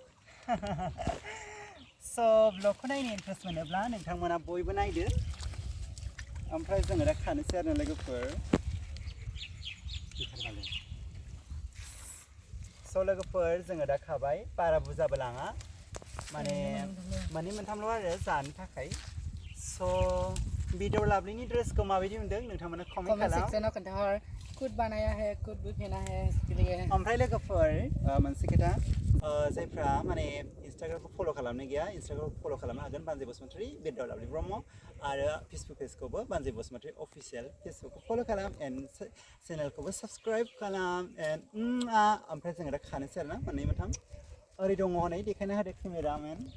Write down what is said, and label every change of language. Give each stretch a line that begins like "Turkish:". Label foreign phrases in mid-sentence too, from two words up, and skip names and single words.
Bodo: स' ब्लगखौ नायनो इन्टारेस्ट मोनोब्ला नोंथांमोना बयबो नायदो ओमफ्राय जोङो दा खानोसै आरो लोगोफोर स' लोगोफोर जोङो दा खाबाय बारा बुरजाबो लाङा माने मोनथामल' आरो जानो थाखाय स' बिरदाव लाभलिनि ड्रेसखौ माबायदि मोनदों नोंथांमोना कमेन्ट खालाम
Hindi: खुद बानाया है खुद भी पहना है इसलिए
Bodo: ओमफ्राय लोगोफोर मोनसे खोथा जायफ्रा माने इन्सटाग्रामखौ फल' खालामनो गैया इन्सटाग्रामखौ फल' खालामनो हागोन बानजि बसुमतारी बिरदाव लाभलि ब्रह्म आरो फेसबुक पेजखौबो बानजि बसुमतारी अफिसियेल फेसबुकखौ फल' खालाम एन्ड चेनेलखौबो साबस्क्राइब खालाम एन्ड ओमफ्राय जोङो दा खानोसै आरोना मोननै मोनथाम ओरै दङ हनै देखायना होदो केमेरामेन